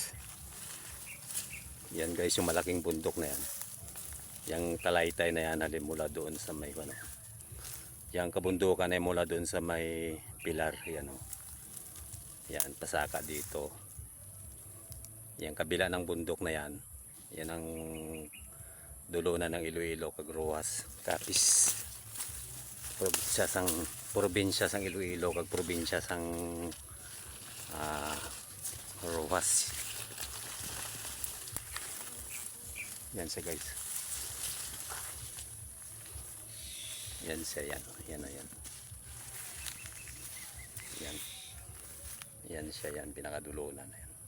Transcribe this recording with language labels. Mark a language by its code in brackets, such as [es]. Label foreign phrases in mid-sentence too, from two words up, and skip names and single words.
[tl] Yan guys yung malaking bundok na yan. Yang Talaytay na yan mula doon sa may Yang kabundukan ay mula doon sa may pilar yan oh. Yan pasaka dito. Yang kabila ng bundok na yan. Yan ang dulunan ng Iloilo kag Rojas Capiz. [hil] Probinsya sang Iloilo kag probinsya sang Rojas. [tl] Yan siya guys. Yan siya yan. Yan yan. Yan. Yan siya yan pinakadulunan na yan.